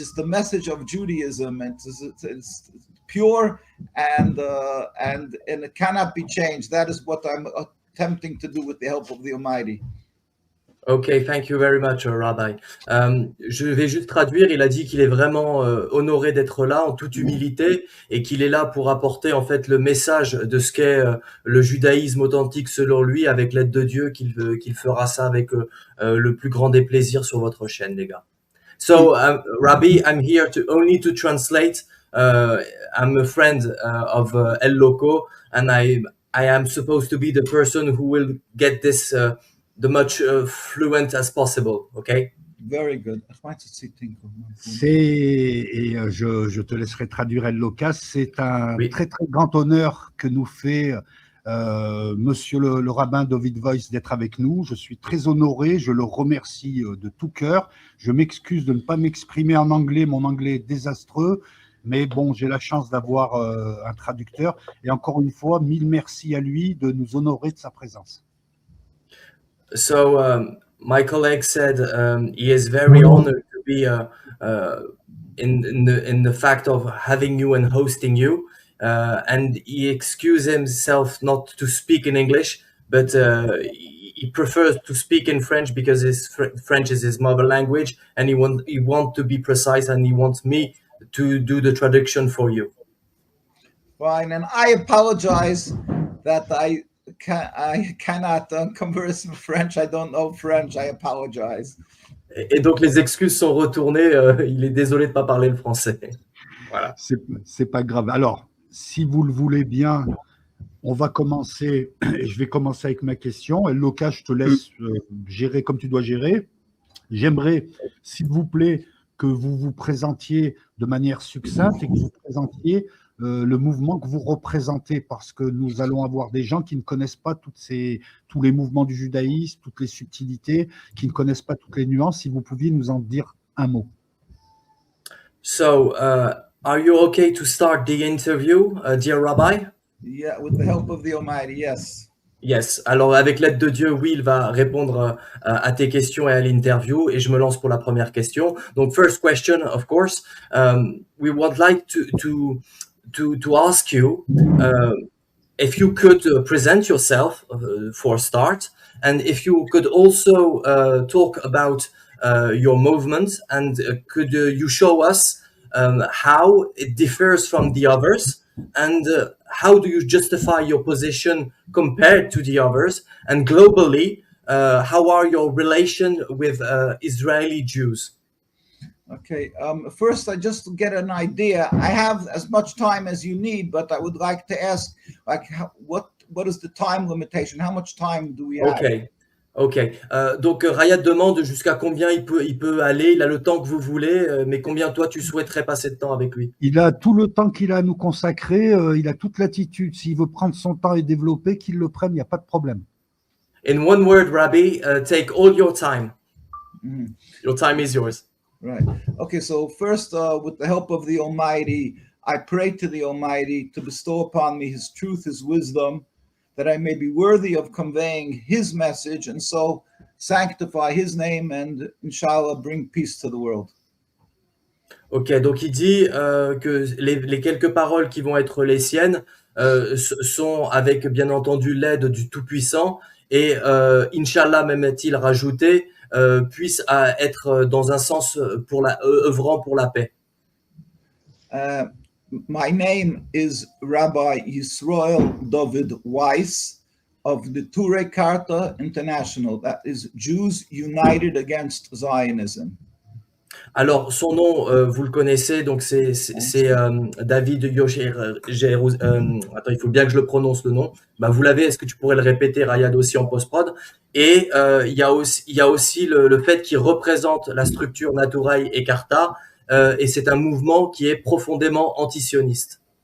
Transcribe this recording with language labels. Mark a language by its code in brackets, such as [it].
[en] It's the message of Judaism. It's pure and it cannot be changed. That is what I'm attempting to do with the help of the Almighty. Ok, thank you very much, Rabbi. [fr] Je vais juste traduire. Il a dit qu'il est vraiment honoré d'être là en toute humilité et qu'il est là pour apporter en fait le message de ce qu'est le judaïsme authentique selon lui, avec l'aide de Dieu, qu'il fera ça avec le plus grand des plaisirs sur votre chaîne, les gars. [en] So, Rabbi, I'm here only to translate. I'm a friend of El Loco, and I am supposed to be the person who will get this the much fluent as possible, okay? Very good. [fr] Je te laisserai traduire El Locas. C'est un très très grand honneur que nous fait Monsieur le rabbin Dovid Weiss d'être avec nous. Je suis très honoré, je le remercie de tout cœur. Je m'excuse de ne pas m'exprimer en anglais, mon anglais est désastreux, mais bon, j'ai la chance d'avoir un traducteur. Et encore une fois, mille merci à lui de nous honorer de sa présence. [en] So my colleague said he is very honored to be in the fact of having you and hosting you, and he excused himself not to speak in English, but he prefers to speak in French because French is his mother language, and he want to be precise, and he wants me to do the traduction for you. Fine, and I apologize that I cannot converse in French. I don't know French. I apologize. [fr] Et donc les excuses sont retournées. Il est désolé de pas parler le français. Voilà. C'est pas grave. Alors, si vous le voulez bien, on va commencer. Et je vais commencer avec ma question. Et Loca, je te laisse gérer comme tu dois gérer. J'aimerais, s'il vous plaît, que vous vous présentiez de manière succincte et que vous présentiez le mouvement que vous représentez, parce que nous allons avoir des gens qui ne connaissent pas tous les mouvements du judaïsme, toutes les subtilités, qui ne connaissent pas toutes les nuances. Si vous pouviez nous en dire un mot. [en] So, are you okay to start the interview, dear Rabbi? Yeah, with the help of the Almighty, yes. Yes. [fr] Alors, avec l'aide de Dieu, oui, il va répondre à tes questions et à l'interview. Et je me lance pour la première question. [en] Donc, first question, of course, we would like to ask you, if you could present yourself for a start, and if you could also talk about your movement, and could you show us how it differs from the others, and how do you justify your position compared to the others, and globally, how are your relation with Israeli Jews? Okay, first, just to get an idea, I have as much time as you need, but I would like to ask, like, what is the time limitation? How much time do we have? Ok. [fr] Donc Rayat demande jusqu'à combien il peut aller. Il a le temps que vous voulez, mais combien toi tu souhaiterais passer de temps avec lui? Il a tout le temps qu'il a à nous consacrer, il a toute l'attitude. S'il veut prendre son temps et développer, qu'il le prenne, il n'y a pas de problème. [en] In one word, Rabbi, take all your time. Mhm. Your time is yours. Right. Okay, so first, with the help of the Almighty, I pray to the Almighty to bestow upon me His truth, His wisdom, that I may be worthy of conveying His message, and so sanctify His name and, inshallah, bring peace to the world. [fr] Ok, donc il dit que les quelques paroles qui vont être les siennes sont avec bien entendu l'aide du Tout-Puissant, et Inch'Allah, même est-il rajouté, puisse être dans un sens œuvrant pour la paix. [en] My name is Rabbi Yisroel Dovid Weiss of the Ture Karta International, that is Jews United Against Zionism. [fr] Alors, son nom, vous le connaissez, donc c'est David attends, il faut bien que je le prononce le nom. Bah, vous l'avez, est-ce que tu pourrais le répéter, Rayad, aussi en post-prod? Et il y a aussi le fait qu'il représente la structure Naturaï et Karta, et c'est un mouvement qui est profondément antisioniste.